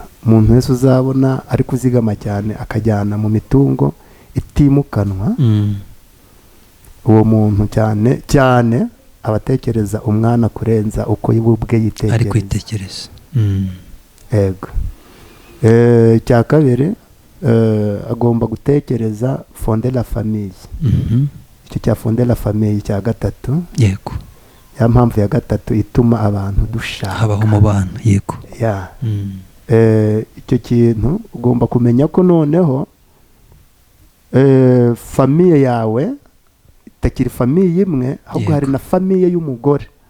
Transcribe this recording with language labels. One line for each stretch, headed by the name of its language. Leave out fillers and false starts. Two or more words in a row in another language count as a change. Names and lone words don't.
Kinyarwanda: umuntu wese uzabona ari kuzigama cyane akajyana mu mitungo itimukanwa, uwo muntu cyane cyane abatekereza umwana kurenza uko ubwe yitekereza, ari kwitekereza. yego. Cya kabiri, agomba gutekereza
French: fonder la famille.
Kinyarwanda: icyo cya
French: fonder la famille
Kinyarwanda: cya gatatu, yego. ya mpamvu ya gatatu ituma abantu dushaka, habaho umubano, yego. icyo kintu ugomba kumenya ko noneho famiye yawe itakiri famiye imwe, ahubwo hari na famiye y'umugore.